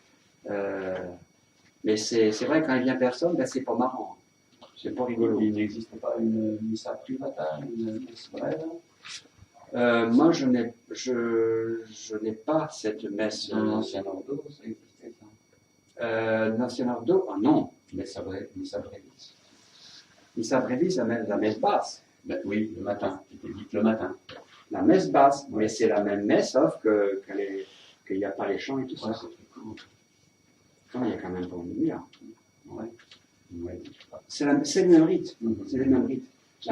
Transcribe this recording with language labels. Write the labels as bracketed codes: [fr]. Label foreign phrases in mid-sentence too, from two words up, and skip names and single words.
[fr] Mais c'est vrai, quand il vient personne, ben, c'est pas marrant. C'est pas rigolo. Il n'existe pas une [la] missa privata, [fr] une messe brève? Moi, je n'ai pas cette messe. Un ancien ordo, ça existait ça? L'ancien ordo? Ah non. [la] Missa brevis. Missa brevis, [fr] la messe basse. Ben, oui, le matin. C'était vite le matin. La messe basse, mais c'est la même messe, sauf qu'il n'y a pas les chants et tout Ouais, ça. c'est très cool. Non, il y a quand même pas une lumière. Ouais. Ouais. C'est le même rite. Mhm. C'est le même rite. La